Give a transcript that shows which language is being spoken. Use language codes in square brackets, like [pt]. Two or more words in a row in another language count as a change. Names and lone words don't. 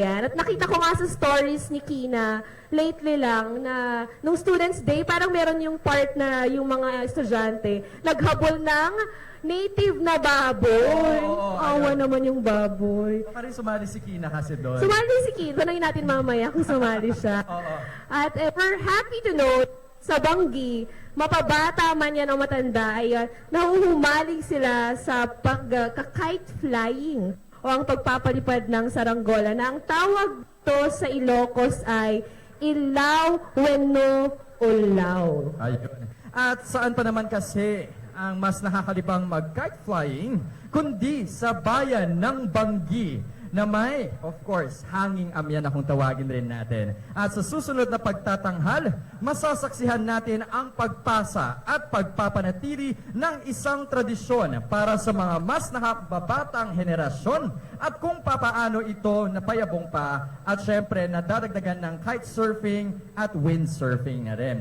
[tl] At nakita ko nga sa stories ni Keena, lately lang na nung Students' Day, parang meron yung part na yung mga estudyante naghabol ng native na baboy. Oo, Awa ayun. naman yung baboy. Baka rin sumali si Keena kasi doon. Sumali si Kid. Tanongin natin mamaya kung sumali siya. Oo. At [en] we're happy to know [tl] sa Banggi, mapabata man yan o matanda, ay nahuhumaling sila sa pag- [en] kite flying [tl] o ang pagpapalipad ng saranggola na ang tawag to sa Ilocos ay [ilo] ilaw wenno ulaw. [tl] Ayun. At saan pa naman kasi ang mas nakakalibang mag- [en] kite flying, [tl] kundi sa bayan ng Banggi na may, [en] of course, [tl] hanging amyan na kung tawagin rin natin. At sa susunod na pagtatanghal, masasaksihan natin ang pagpasa at pagpapanatili ng isang tradisyon para sa mga mas nakababatang henerasyon at kung papaano ito napayabong pa at syempre nadadagdagan ng [en] kite surfing [tl] at windsurfing na rin.